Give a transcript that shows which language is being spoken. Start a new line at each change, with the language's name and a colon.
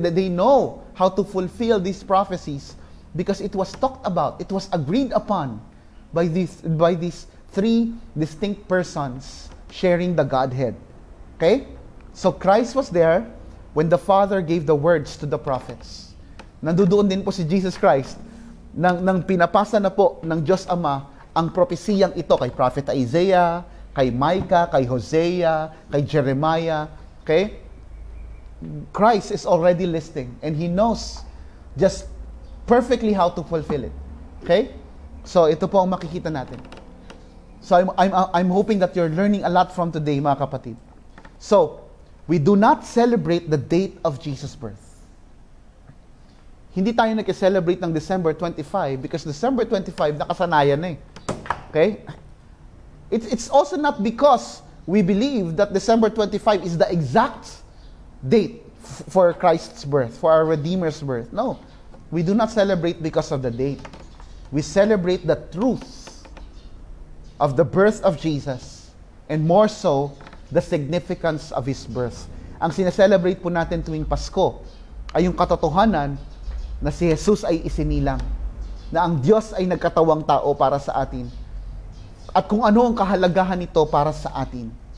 English: They know how to fulfill these prophecies because it was talked about, it was agreed upon by these three distinct persons sharing the Godhead. Okay? So Christ was there when the Father gave the words to the prophets.
Filipino: Nandoon din po si Jesus Christ nang pinapasa na po ng Diyos Ama ang propesiyang ito kay Prophet Isaiah, kay Micah, kay Hosea, kay Jeremiah. Okay?
English: Christ is already listening and He knows just perfectly how to fulfill it. Okay?
Filipino: So ito po ang makikita natin.
English: So I'm hoping that you're learning a lot from today,
Filipino: mga kapatid.
English: So, we do not celebrate the date of Jesus' birth.
Filipino: Hindi tayo nag-celebrate ng December 25
English: because December 25
Filipino: nakasanayan na eh. Okay?
English: It's also not because we believe that December 25 is the exact date for Christ's birth, for our Redeemer's birth. No. We do not celebrate because of the date. We celebrate the truth of the birth of Jesus and more so, the significance of His birth.
Filipino: Ang sineselebrate po natin tuwing Pasko ay yung katotohanan na si Jesus ay isinilang, na ang Diyos ay nagkatawang tao para sa atin, at kung ano ang kahalagahan nito para sa atin.